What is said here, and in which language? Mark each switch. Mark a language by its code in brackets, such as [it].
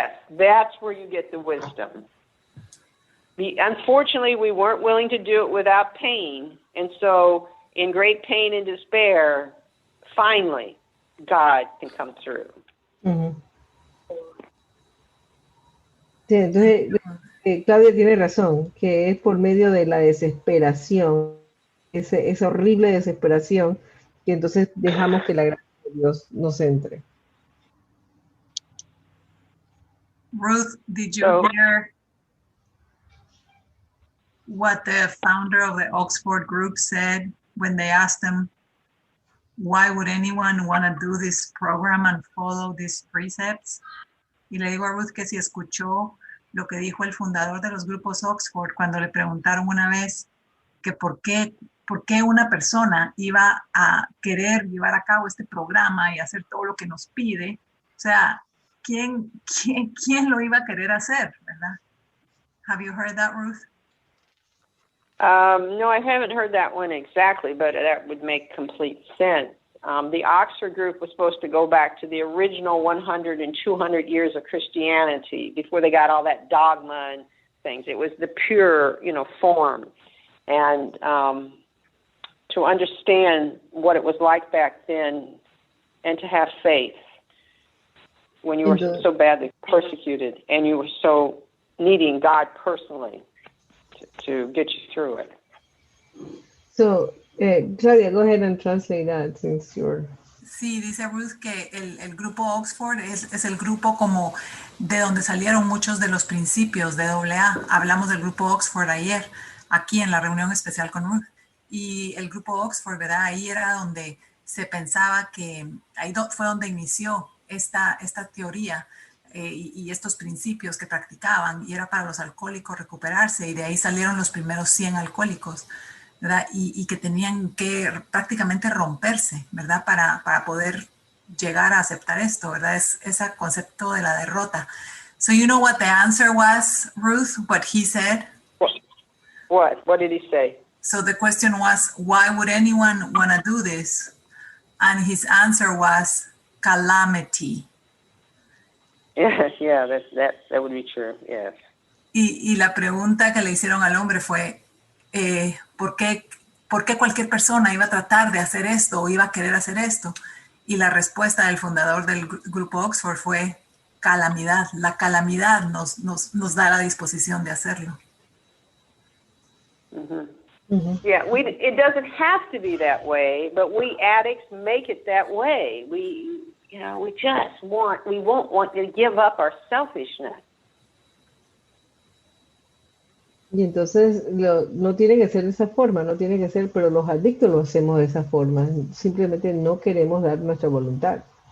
[en] That's where you get the wisdom. Unfortunately, we weren't willing to do it without pain. And so in great pain and despair, finally, God can come through. Mm-hmm. [es] Sí, entonces, Claudia tiene razón, que es por medio de la desesperación, esa horrible desesperación, que entonces dejamos que la gracia de Dios nos entre. [en] Ruth, did you hear what the founder of the Oxford group said when they asked him, why would anyone want to do this program and follow these precepts? [es] Y le digo a Ruth que si escuchó lo que dijo el fundador de los grupos Oxford cuando le preguntaron una vez que por qué una persona iba a querer llevar a cabo este programa y hacer todo lo que nos pide. O sea, ¿quién lo iba a querer hacer, verdad? [en] Have you heard that, Ruth? No, I haven't heard that one exactly, but that would make complete sense. The Oxford group was supposed to go back to the original 100 and 200 years of Christianity before they got all that dogma and things. It was the pure, form. And to understand what it was like back then and to have faith when you were so badly persecuted and you were so needing God personally to get you through it. So, Claudia, go ahead and translate that since you're... [es] Sí, dice Ruth que el grupo Oxford es el grupo como de donde salieron muchos de los principios de AA. Hablamos del grupo Oxford ayer, aquí en la reunión especial con Ruth. Y el grupo Oxford, ¿verdad? Ahí era donde se pensaba que, ahí fue donde inició esta teoría y estos principios que practicaban, y era para los alcohólicos recuperarse, y de ahí salieron los primeros 100 alcohólicos, ¿verdad? Y que tenían que prácticamente romperse, ¿verdad? Para poder llegar a aceptar esto, ¿verdad? Es ese concepto de la derrota. [en] So you know what the answer was, Ruth, what he said? What did he say? So the question was, why would anyone want to do this? And his answer was calamity. Yeah, that would be true, yes. [es] Y la pregunta que le hicieron al hombre fue, ¿por qué cualquier persona iba a tratar de hacer esto o iba a querer hacer esto? Y la respuesta del fundador del grupo Oxford fue calamidad. La calamidad nos da la disposición de hacerlo. [en] Yeah, it doesn't have to be that way, but we addicts make it that way. We won't want to give up our selfishness. [es] Y entonces no tiene que ser de esa forma, no tiene que ser, pero los adictos lo hacemos de esa forma. Simplemente no queremos dar nuestra voluntad.